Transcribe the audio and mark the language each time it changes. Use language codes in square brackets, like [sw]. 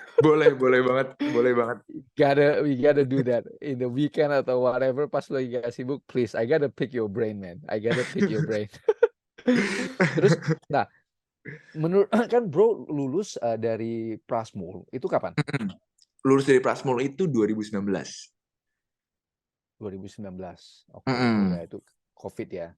[id] Boleh banget, boleh banget. [en] We gotta do that in the weekend atau whatever. [id] Pas lo lagi gak sibuk, [en] please, I gotta pick your brain, man. I gotta pick your brain. [id] Terus, nah, menurut kan bro lulus dari Prasmul itu kapan? Lulus dari Prasmul itu 2019. 2019. Oke. Oh ya Mm-mm. itu COVID ya.